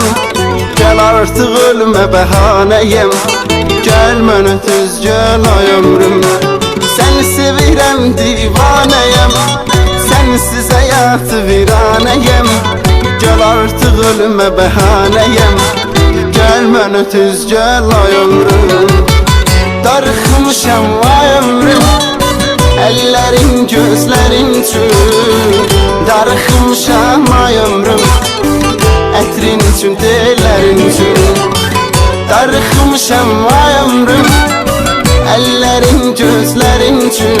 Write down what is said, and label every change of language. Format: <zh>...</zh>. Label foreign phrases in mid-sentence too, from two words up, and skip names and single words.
<az>Gel artık ölme bəhanəyəm, gel mənə tez gel ay ömrüm.</az> <tr>Seni sevirəm</tr> <az>divanəyəm, sensiz hayatı viranəyəm. Gel artık ölme bəhanəyəm, gel mənə tez gel ay ömrüm. Darıxmışam ay ömrüm,</az> <tr>ellerin gözlerin</tr> <az>üçün. Darıxmışam ay ömrüm, ətrin üçün, tellərin üçün. Darıxmışam ay ömrüm,</az> <tr>ellerin gözlerin</tr> <az>üçün.</az>